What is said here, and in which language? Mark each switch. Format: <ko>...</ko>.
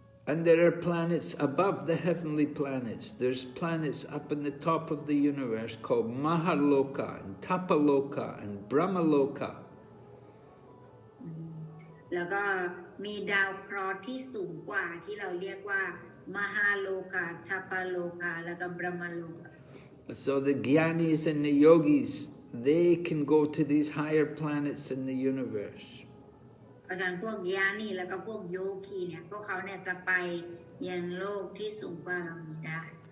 <en>And there are planets above the heavenly planets. There's planets up in the top of the universe called Mahaloka and Tapaloka and Brahmaloka.</en> <th>แล้วก็มีดาวเคราะห์ที่สูงกว่าที่เราเรียกว่ามหาโลกาทัปปโลกาแล้วก็บรหมโลกา</th> <en>So the jnanis and the yogis, they can go to these higher planets in the universe.</en> <th>เพราะฉะนั้นพวกญาณีแล้วก็พวกโยคีเนี่ยพวกเขาเนี่ยจะไปยังโลกที่สูงกว่าเรานี้ได้</th>